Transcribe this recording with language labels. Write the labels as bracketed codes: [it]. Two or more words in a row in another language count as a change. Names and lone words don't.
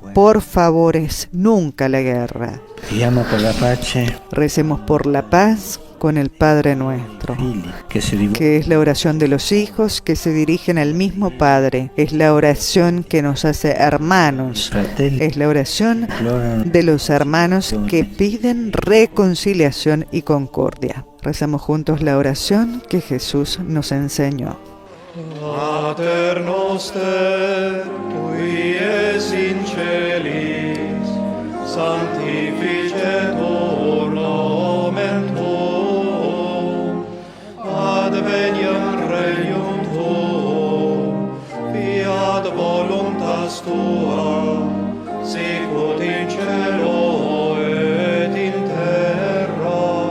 [es] Por favores, nunca la guerra. Recemos por la paz con el Padre Nuestro, que es la oración de los hijos que se dirigen al mismo Padre, es la oración que nos hace hermanos, es la oración de los hermanos que piden reconciliación y concordia. Rezamos juntos la oración que Jesús nos enseñó. [la] Pater noster, qui es in celis, sanctificetur nomen tuum, adveniam regnum tuum, fiat voluntas tua, sicut in cielo et in terra.